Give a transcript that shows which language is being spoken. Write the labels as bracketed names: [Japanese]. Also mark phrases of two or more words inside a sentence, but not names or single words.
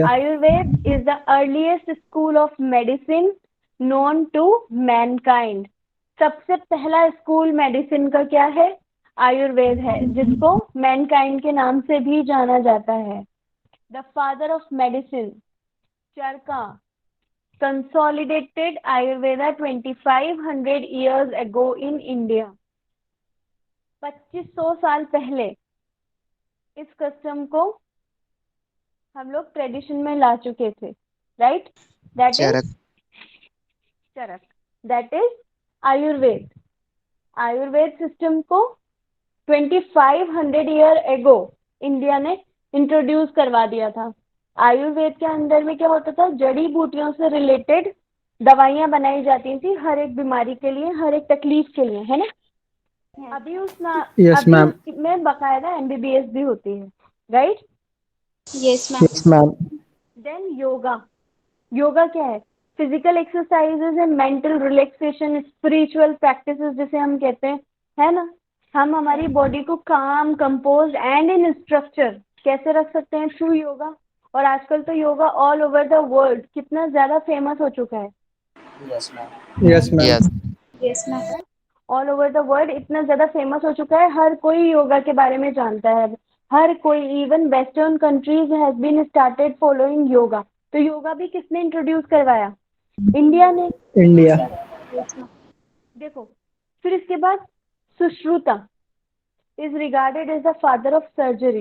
[English] Ayurveda is the earliest school of medicine known to mankind. [Hindi] सबसे पहला स्कूल मेडिसिन का क्या है? आयुर्वेद है, जिसको मैनकाइंड के नाम से भी जाना जाता है। [English] the father of medicine, चरका, consolidated Ayurveda 2500 years ago in India। [Hindi] 2500 साल पहले इस कस्टम को हम लोग ट्रेडिशन में ला चुके थे, राइट? [English] that is Charak, that is Ayurveda. [Hindi] आयुर्वेद सिस्टम को [English] 2500 year ago [Hindi] इंडिया ने इंट्रोड्यूस करवा दिया था। आयुर्वेद के अंदर में क्या होता था? जड़ी बूटियों से रिलेटेड दवाइयाँ बनाई जाती थी हर एक बीमारी के लिए, हर एक तकलीफ के लिए, है ना? अभी [English] Yes, ma'am. [Hindi] उसमें बकायदा एमबीबीएस भी होती है, राइट? [English] Yes, ma'am. Yes, ma'am. [Hindi] देन योगा। योगा क्या है? [English] physical exercises and mental relaxation, spiritual practices [Hindi] जिसे हम कहते हैं, है ना? हम हमारी बॉडी को [English] calm, compose and in structure [Hindi] कैसे रख सकते हैं? [English] through yoga. [Hindi] और आजकल तो योगा [English] all over the world [Hindi] कितना ज्यादा फेमस हो चुका है। [English] yes ma'am. Yes, ma'am. Yes, ma'am. all over the world [Hindi] इतना ज्यादा फेमस हो चुका है, हर कोई योगा के बारे में जानता है। हर कोई, [English] even western countries has been started following yoga. [Hindi] तो योगा भी किसने इंट्रोड्यूस करवाया? इंडिया ने। [English] India. [Hindi] देखो, फिर इसके बाद [English] Sushruta is regarded as the father of surgery.